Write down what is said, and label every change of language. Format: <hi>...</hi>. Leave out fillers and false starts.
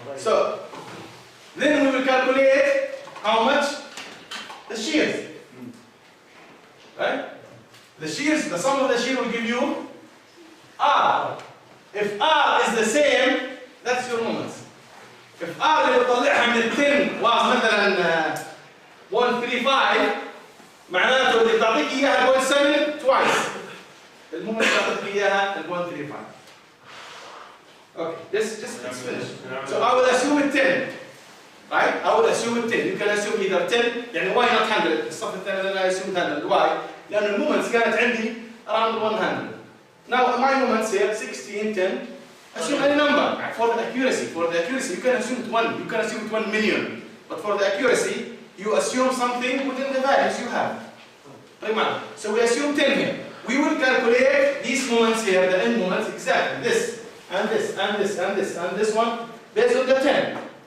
<en>So, then we will calculate how much the shears. Right? The shears, the sum of the shear will give you R. If R is the same, that's your moments. If R</en> <ar>اللي بتطلعها من 10</ar> <en>was</en> <ar>مثلا 135 معناته اللي بتعطيك اياها 0.7</ar> <en>twice.</en> <ar>المومنت بتعطيك اياها</ar> <en>135. Okay, just let's finish. So I will assume it 10. Right? I will assume it 10. You can assume either 10 يعني why not 100?</en> <ar>الصف الثاني أنا assumed 100.</ar> <en>Why?</en> <ar>لأن المومنتس كانت عندي around 100.</ar> <en>Now my moments here 16, 10. Assume any number for the accuracy. For the accuracy, you can assume it 1. You can assume it 1 million. But for the accuracy, you assume something within the values you have. So we assume 10 here. We will calculate these moments here, the end moments, exactly this and this and this and this and this one based on the 10.</en>